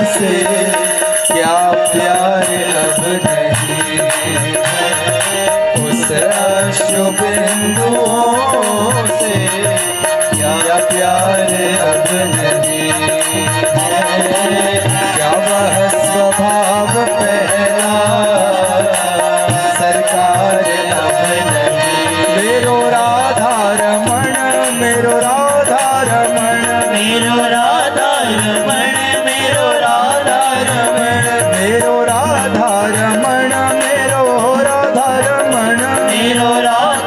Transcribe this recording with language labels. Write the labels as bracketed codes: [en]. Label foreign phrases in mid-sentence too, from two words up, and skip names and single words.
[hi] से क्या प्यार अब नहीं है, उस अश्रु बिंदुओं से क्या प्यार अब नहीं है, क्या वह स्वभाव पहला सरकार अब नहीं। [ne] मेरो राधा रमण, मेरो राधा रमण, मेरो राधा रमण, मेरो राधा रमण, मेरो राधा रमण, मेरो राधा रमण, मेरो राधा